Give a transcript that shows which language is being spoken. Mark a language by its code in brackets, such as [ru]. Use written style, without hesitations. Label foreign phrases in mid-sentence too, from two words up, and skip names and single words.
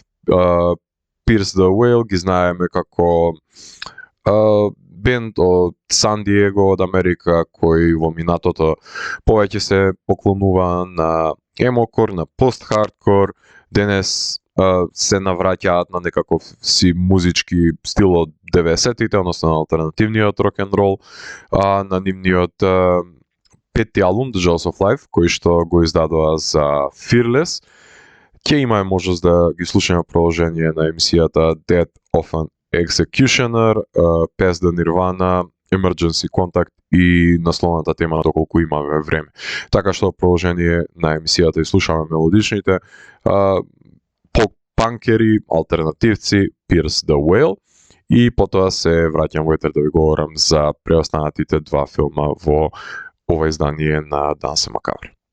[mk] Pierce the Veil ги знаеме како бенд од Сан Диего од Америка кој во минатото повеќе се поклонува на емокор, на пост-хардкор, денес се навраќаат на некаков си музички стил од 90-тите, односно на алтернативниот рок-н-рол, на нивниот петти албум The Jaws of Life, кој што го издадоа за Fearless. Ќе имаме можност да ги слушаме продолжение на емисијата Death of an Executioner, Past the Nirvana, Emergency Contact и насловната тема доколку имаме време. Така што продолжение на емисијата и слушаме мелодичните поп-панкери, алтернативци, Pierce the Veil и потоа се враќам во етер да ви говорам за преостанатите два филма во ова издание на Дансе Макабре.